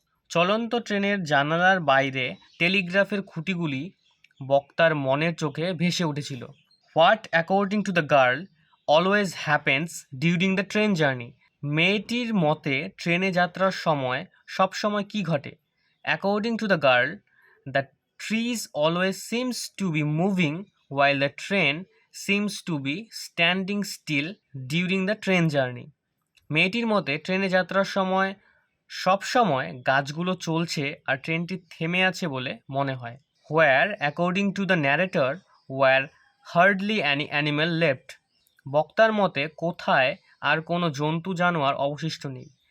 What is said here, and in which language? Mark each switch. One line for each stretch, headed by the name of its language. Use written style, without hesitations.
Bangla: চলন্ত ট্রেনের জানালার বাইরে টেলিগ্রাফের খুঁটিগুলি বক্তার মনের চোখে ভেসে উঠেছিল।
English: What, according to the girl, always happens during the train journey?
Bangla: মেয়েটির মতে ট্রেনে যাত্রার সময় সবসময় কি ঘটে?
English: According to the girl, the trees always seems to be moving while the train seems to be standing still during the train journey.
Bangla: মেয়েটির মতে ট্রেনে যাত্রার সময় সবসময় গাছগুলো চলছে আর ট্রেনটি থেমে আছে বলে মনে হয়।
English: Where, according to the narrator, were hardly any animal left?
Bangla: বক্তার মতে কোথায় আর কোনো জন্তু জানোয়ার অবশিষ্ট নেই।